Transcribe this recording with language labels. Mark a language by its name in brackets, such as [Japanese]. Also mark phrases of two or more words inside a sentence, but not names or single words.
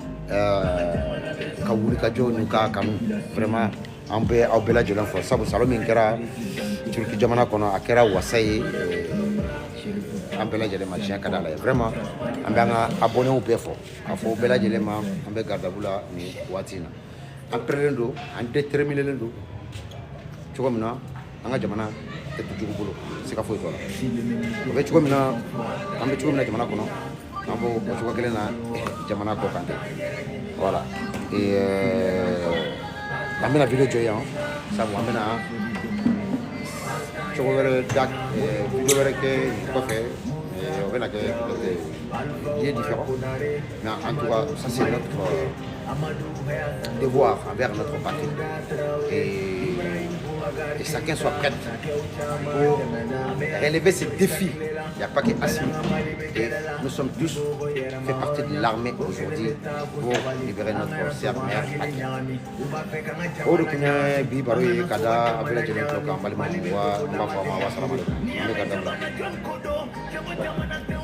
[Bambara] ka wuli ka jɔ n'u ka kanu vraiment an bɛ aw bɛɛ lajɛlen fɔ sabu salon min kɛra Turki jamana kɔnɔ a kɛra wasa ye an bɛɛ lajɛlen ma tiɲɛ ka di Ala ye vraiment an bɛ an ka abonnés bɛɛ fɔ k'a fɔ bɛɛ lajɛlen ma an bɛ [French] garde à vue [Bambara] la nin waati in na an pɛrɛnnen don an déterminé don cogo min na an ka jamana tɛ to jugu bolo siga foyi t'o la o bɛ cogo min na an bɛ cogo min na jamana kɔnɔ an b'o cogo kelen na jamana kɔ kan ten [French] voilà et [Bambara] an bɛna video jɔ yan sabu an bɛna cogo wɛrɛ da video wɛrɛ kɛ nin kɔfɛ o bɛna kɛ [French] il est différent mais en tout cas ça c'est notre devoir envers notre patrie et chacun soit prêt pour relever ces défis. Il n'y a pas qu'Assimi. Et nous sommes tous fait partie de l'armée aujourd'hui pour libérer notre chère mère patrie. Odu kunya bi baru ye kada abela jeli ko kan balima wa ma fa ma wa salama alaikum.